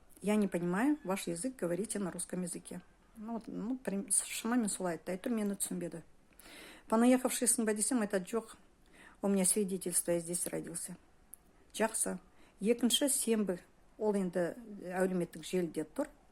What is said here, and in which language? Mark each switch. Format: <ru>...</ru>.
<ru>Я не понимаю ваш язык, говорите на русском языке.</ru> <kk>Шамамен солай айтты, әйтеуір мені түсінбеді. Понаехавшийсың ба десем, айтады, жоқ,</kk> <ru>у меня свидетельство, я здесь родился.</ru> <kk>Жақсы. Екінші сенбі, ол енді әлеуметтік желіде тұр.</kk>